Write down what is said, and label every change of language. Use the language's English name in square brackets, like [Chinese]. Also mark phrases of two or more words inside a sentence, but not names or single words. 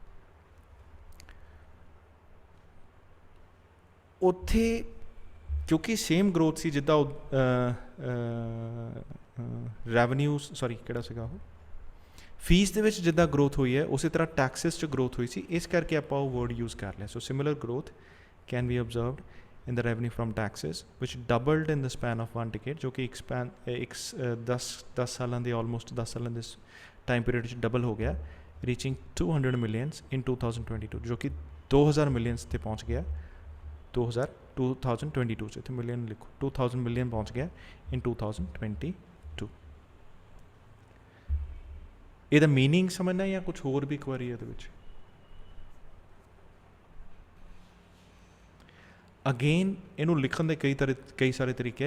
[Punjabi] ਉੱਥੇ ਕਿਉਂਕਿ [English] same growth [Punjabi] ਸੀ ਜਿੱਦਾਂ ਰੈਵਨਿਊ, ਸੌਰੀ ਕਿਹੜਾ ਸੀਗਾ ਉਹ, ਫੀਸ ਦੇ ਵਿੱਚ ਜਿੱਦਾਂ ਗਰੋਥ ਹੋਈ ਹੈ ਉਸੇ ਤਰ੍ਹਾਂ ਟੈਕਸਿਸ 'ਚ ਗਰੋਥ ਹੋਈ ਸੀ. ਇਸ ਕਰਕੇ ਆਪਾਂ ਉਹ ਵਰਡ ਯੂਜ਼ ਕਰ ਲਿਆ. [English] so similar growth can be observed in the revenue from taxes, which doubled in the span of 1 decade, [Punjabi] ਜੋ ਕਿ 10 ਸਾਲਾਂ ਦੇ almost 10 ਸਾਲਾਂ ਦੇ [English] time period [Punjabi] ਵਿੱਚ double ਹੋ ਗਿਆ, [English] reaching 200 millions in 2022, [Punjabi] ਜੋ ਕਿ 2000 millions ਤੇ ਪਹੁੰਚ ਗਿਆ 2022 ਚ. ਇੱਥੇ ਮਿਲੀਅਨ ਲਿਖੋ, 2000 ਮਿਲੀਅਨ ਪਹੁੰਚ ਗਿਆ in 2022. ਇਹਦਾ ਮੀਨਿੰਗ ਸਮਝਣਾ ਜਾਂ ਕੁਝ ਹੋਰ ਵੀ ਕੁਐਰੀ ਇਹਦੇ ਵਿੱਚ? ਅਗੇਨ ਇਹਨੂੰ ਲਿਖਣ ਦੇ ਕਈ ਸਾਰੇ ਤਰੀਕੇ ਹੈ.